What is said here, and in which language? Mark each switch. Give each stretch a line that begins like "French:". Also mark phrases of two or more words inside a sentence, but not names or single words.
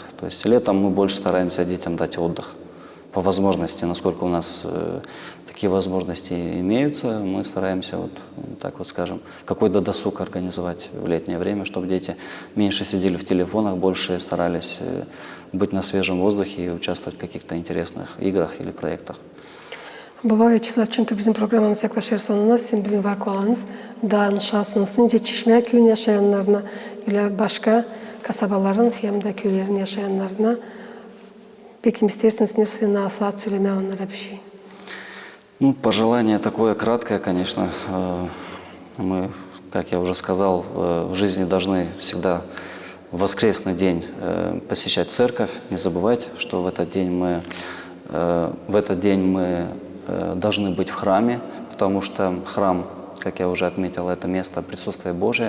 Russian: То есть летом мы больше стараемся детям дать отдых. По возможности, насколько у нас такие возможности имеются, мы стараемся, вот так вот скажем, какой-то досуг организовать в летнее время, чтобы дети меньше сидели в телефонах, больше старались быть на свежем воздухе и участвовать в каких-то интересных играх или проектах.
Gagauz: Baba Vyacheslav, çünkü bizim programımız yaklaşır sonuna. Sizin bugün var olanınız dağın şahsınızın Çeşme köyün yaşayanlarına ile başka kasabaların hem de köylerin yaşayanlarına peki isterseniz ne nasihat söylemeye onlara bir şey?
Russian: Ну, пожелание такое краткое, конечно. Мы, как я уже сказал, в жизни должны всегда в воскресный день посещать церковь, не забывать, что в этот день мы должны быть в храме, потому что храм, как я уже отметил, это место присутствия Божия.